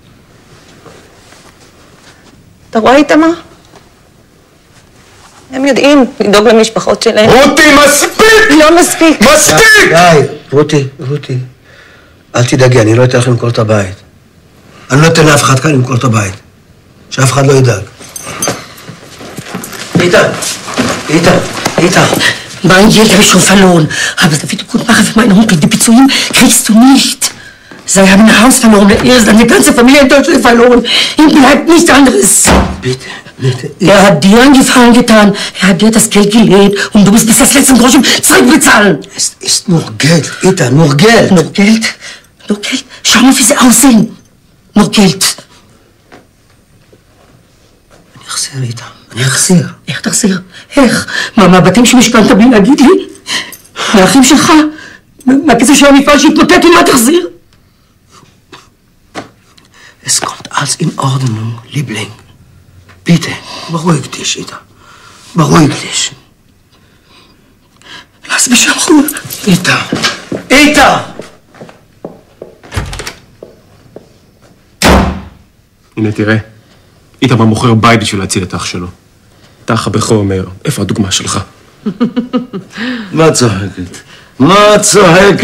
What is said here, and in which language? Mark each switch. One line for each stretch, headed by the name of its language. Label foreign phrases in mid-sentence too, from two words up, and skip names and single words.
Hebrew: אתה רואה איתמר? הם יודעים לדאוג למשפחות שלהם. רותי, מספיק! לא מספיק. מספיק! די, רותי. אל תדאגי, אני לא אתן לך למכור את הבית. אני לא אתן לאף אחד כאן למכור את הבית. שאף אחד לא ידאג. Ita.
German: Mein Geld habe ich schon verloren. Aber das wird gut machen für meinen Onkel. Die Beziehung kriegst du nicht. Sie haben ein Haus verloren, er ist eine ganze Familie in Deutschland verloren. Ihm bleibt nichts anderes. Bitte. Er hat dir einen Gefallen getan. Er hat dir das Geld gelehnt und du musst bis das letzte Groschen zurückbezahlen. Es ist nur Geld, Ita, nur Geld. Nur Geld? Schau mal, wie sie aussehen. Nur Geld.
Hebrew: אני אחזיר, איתה. אני אחזיר. איך תחזיר? איך? מה, מהבתים שמשכנת בלי להגיד לי? מהאחים שלך? מהכסף של המפעל שהתמוטט, מה תחזיר?
German: Es kommt alles in Ordnung, Liebling. Bitte, beruhig dich, Ita. Beruhig dich. Lass mich in Ruhe.
Hebrew: איתה! הנה, תראה. איתמר מוכר בית בשביל להציל את אח שלו. את האח הבכור אומר, איפה הדוגמה שלך? מה צוחקת? מה צוחקת?